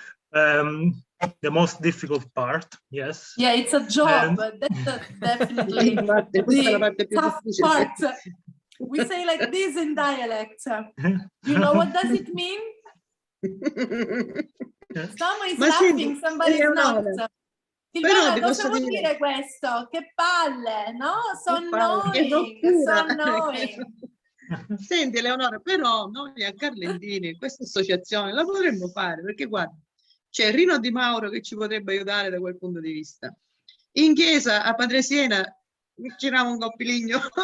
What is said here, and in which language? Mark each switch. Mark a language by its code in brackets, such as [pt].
[en] The most difficult part, yes. Yeah, it's a job, but that's definitely the tough part. We say like this in dialect. You know what does it mean? Someone is laughing, somebody is not. [it] Silvana, cosa vuol dire questo? Che palle, no? [en] So annoying, so annoying. [it] Senti Eleonora, però noi a Carlentini questa associazione la potremmo fare, perché guarda, c'è Rino Di Mauro che ci potrebbe aiutare da quel punto di vista. In chiesa a Padre Siena giriamo un coppiligno.